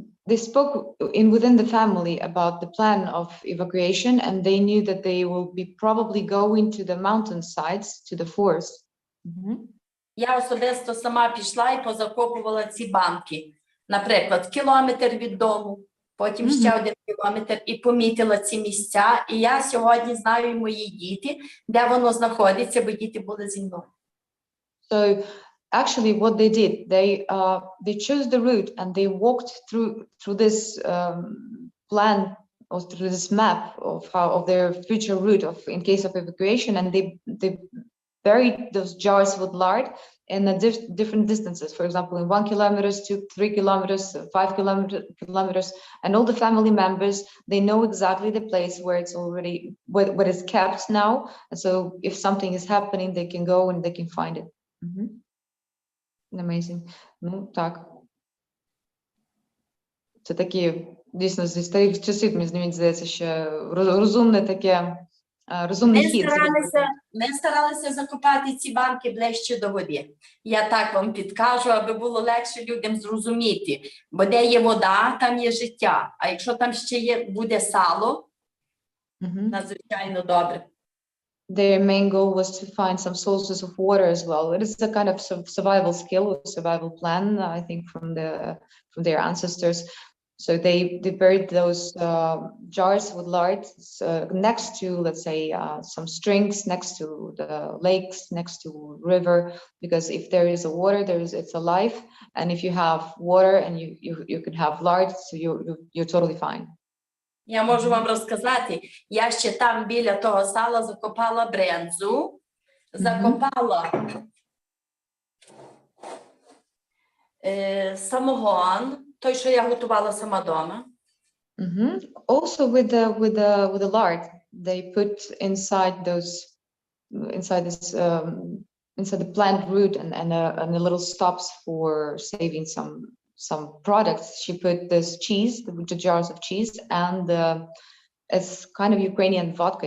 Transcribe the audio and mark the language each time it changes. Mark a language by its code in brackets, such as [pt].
[en] They spoke within the family about the plan of evacuation, and they knew that they will be probably going to the mountain sides, to the forest. [uk] Я особисто сама пішла і позакопувала ці банки. Наприклад, кілометр від дому, потім ще 1 кілометр, і помітила ці місця. І я сьогодні знаю, і мої діти, де воно знаходиться, бо діти були зі мною. [en] So actually what they did, they chose the route and they walked through this plan or through this map of their future route in case of evacuation, and they buried those jars with lard in different distances. For example, in 1 kilometer, 2, 3 kilometers, 5 kilometers, and all the family members, they know exactly the place where it's already what is kept now. And so if something is happening, they can go and they can find it. Amazing. [uk] Ну, так. Це такі, дійсно, зі старих часів, мені здається, ще розумне таке, розумний хід. Ми старалися закопати ці банки ближче до води. Я так вам підкажу, аби було легше людям зрозуміти. Бо де є вода, там є життя. А якщо там ще буде сало, надзвичайно добре. [en] Their main goal was to find some sources of water as well. It is a kind of survival skill or survival plan, I think, from their ancestors. So they buried those jars with lard next to, let's say, some springs, next to the lakes, next to river, because if there is a water, it's alive, and if you have water and you can have lard, so you're totally fine. [uk] Я можу вам розказати, я ще там біля того сала закопала брензу, закопала самогон, той, що я готувала сама дома. [en] Also with the lard, they put inside the plant root and a little stops for saving some products. She put this cheese, the jars of cheese, and it's kind of Ukrainian vodka.